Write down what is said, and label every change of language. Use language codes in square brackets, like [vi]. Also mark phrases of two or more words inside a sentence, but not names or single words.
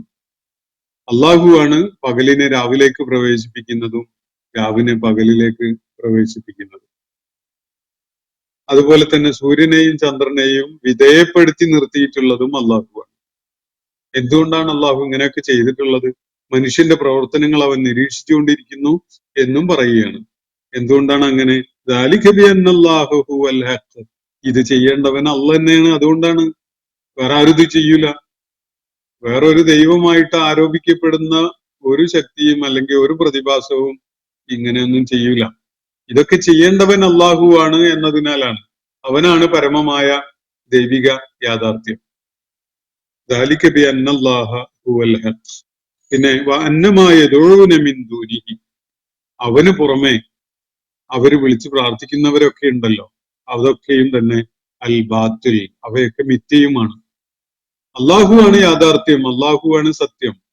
[ml] അള്ളാഹുവാണ് പകലിനെ രാവിലേക്ക് പ്രവേശിപ്പിക്കുന്നതും രാവിനെ പകലിലേക്ക് പ്രവേശിപ്പിക്കുന്നതും. അതുപോലെ തന്നെ സൂര്യനെയും ചന്ദ്രനെയും വിധേയപ്പെടുത്തി നിർത്തിയിട്ടുള്ളതും അള്ളാഹുവാണ്. എന്തുകൊണ്ടാണ് അള്ളാഹു ഇങ്ങനെയൊക്കെ ചെയ്തിട്ടുള്ളത്? മനുഷ്യന്റെ പ്രവർത്തനങ്ങൾ അവൻ നിരീക്ഷിച്ചുകൊണ്ടിരിക്കുന്നു എന്നും പറയുകയാണ്. എന്തുകൊണ്ടാണ് അങ്ങനെ? [ar] ذَلِكَ بِأَنَّ اللَّهَ هُوَ الْحَقُّ. [ml] ഇത് ചെയ്യേണ്ടവൻ അള്ളാഹ് തന്നെയാണ്. അതുകൊണ്ടാണ്. വേറെ ആരും ഇത് ചെയ്യൂല. വേറൊരു ദൈവമായിട്ട് ആരോപിക്കപ്പെടുന്ന ഒരു ശക്തിയും അല്ലെങ്കിൽ ഒരു പ്രതിഭാസവും ഇങ്ങനെയൊന്നും ചെയ്യൂല. ഇതൊക്കെ ചെയ്യേണ്ടവൻ അള്ളാഹുവാണ് എന്നതിനാലാണ്. അവനാണ് പരമമായ ദൈവിക യാഥാർത്ഥ്യം. [ar] ذَلِكَ بِأَنَّ اللَّهَ هُوَ الْحَقُّ. [ml] പിന്നെ [ar] وأن ما يدعون من دونه, [ml] അവന് പുറമെ അവര് വിളിച്ച് പ്രാർത്ഥിക്കുന്നവരൊക്കെ ഉണ്ടല്ലോ, അതൊക്കെയും തന്നെ [ar] الباطل, [ml] അവയൊക്കെ മിഥ്യയുമാണ്. അള്ളാഹുവാണ് യാഥാർത്ഥ്യം, അള്ളാഹുവാണ് സത്യം.